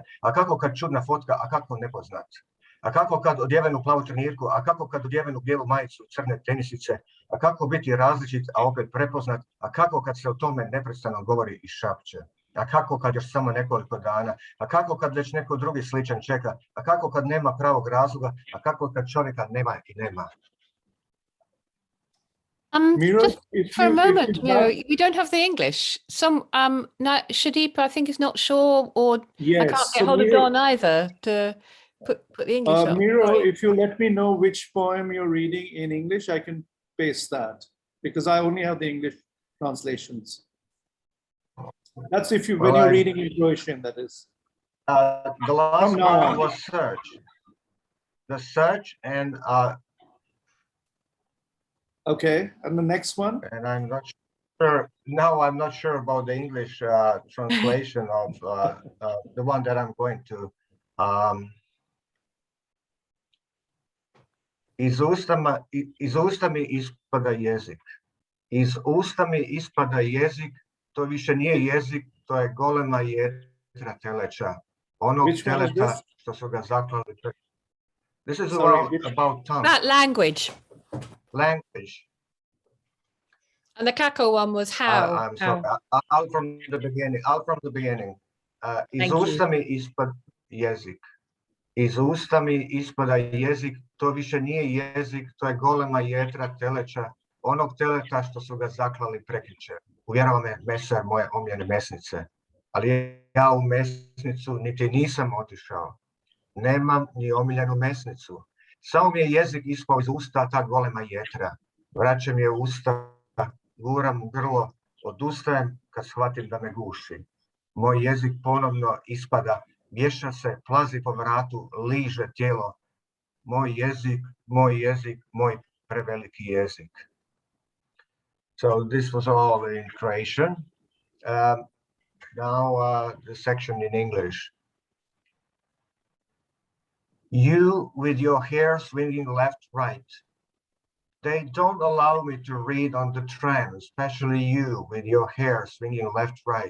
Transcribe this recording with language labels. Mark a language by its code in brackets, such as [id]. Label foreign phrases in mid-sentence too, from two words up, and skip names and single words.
[hr] A kako kad čudna fotka, a kako nepoznat? A kako kad odjevenu plavu trenirku, a kako kad odjevenu bijelu majicu, crne tenisice, a kako biti različit, a opet prepoznat, a kako kad se o tome neprestano govori i šapće, a kako kad još samo nekoliko dana, a kako kad već neko drugi sličan čeka, a kako kad nema pravog razloga, a kako kad čovjeka nema i nema. [en] Miro, just for a moment, Miro, we don't have the English. Now, Sudeep, I think, is not sure, or yes, I can't get hold of Dawn either to put the English on. Miro, Sorry. if you let me know which poem you're reading in English, I can paste that, because I only have the English translations. That's if when you're reading in Croatian, that is. The last one was Search. The Search and... Okay, and the next one? And I'm not sure, now I'm not sure about the English translation of the one that I'm going to. [hr] Iz usta mi ispada jezik. Iz usta mi ispada jezik, to više nije jezik, to je golema jetra teleća. Onog teleta što su ga zaklali. [en] This is about tongue. That language. Language. And the Kako one was how. I'm sorry. Out from the beginning. [hr] Iz usta mi ispada jezik. Iz usta mi ispada jezik, to više nije jezik, to je golema jetra teleća, onog teleta što su ga zaklali prekjučer. uvjerava me mesar moje omiljene mesnice, ali ja u mesnicu niti nisam otišao. Nemam ni omiljenu mesnicu. Samo mi je jezik ispao iz usta ta golema jetra. Vraćam je u usta, guram u grlo, odustajem kad shvatim da me guši. Moj jezik ponovno ispada, vješa se, plazi po vratu, liže tijelo. Moj jezik, moj preveliki jezik. [en] So this was all in Croatian. Now the section in English. You with your hair swinging left, right. They don't allow me to read on the tram, especially you with your hair swinging left, right.